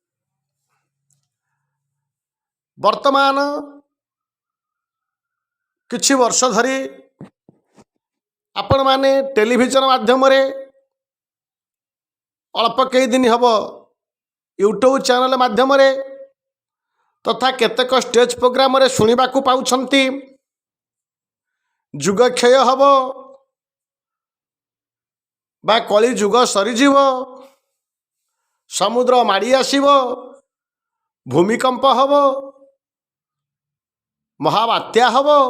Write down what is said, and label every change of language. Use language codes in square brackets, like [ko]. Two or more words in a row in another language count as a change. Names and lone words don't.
[or] ବର୍ତ୍ତମାନ କିଛି ବର୍ଷ ଧରି ଆପଣ ମାନେ ଟେଲିଭିଜନ ମାଧ୍ୟମ ରେ ଅଳ୍ପ କଇ ଦିନ ହବ ୟୁଟ୍ୟୁବ ଚ୍ୟାନେଲ ମାଧ୍ୟମ ରେ ତଥା କେତେକ [en] stage program [or] ରେ ଶୁଣିବା କୁ ପାଉଛନ୍ତି ଯୁଗ କ୍ଷୟ ହବ ବା କଳି ଯୁଗ ସରି ଜୀବ, ସମୁଦ୍ର ମାଡ଼ି ଆସିବ, ଭୂମିକମ୍ପ ହବ, ମହାବାତ୍ୟା ହବ,